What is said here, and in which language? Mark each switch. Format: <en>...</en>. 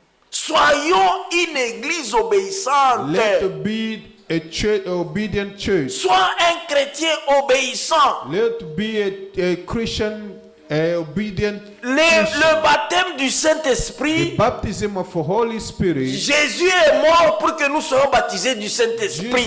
<fr>Soyons une église obéissante.</fr> <en>Let be a church, obedient church.</en> <fr>Sois un chrétien obéissant.</fr> <en>Let be a Christian, obedient Christian.</en> <fr>Le baptême du</fr> <en>The</en> <fr>Saint-Esprit,</fr> <en>baptism of the Holy Spirit.</en> <fr>Jésus est mort pour que nous soyons baptisés du Saint-Esprit.</fr>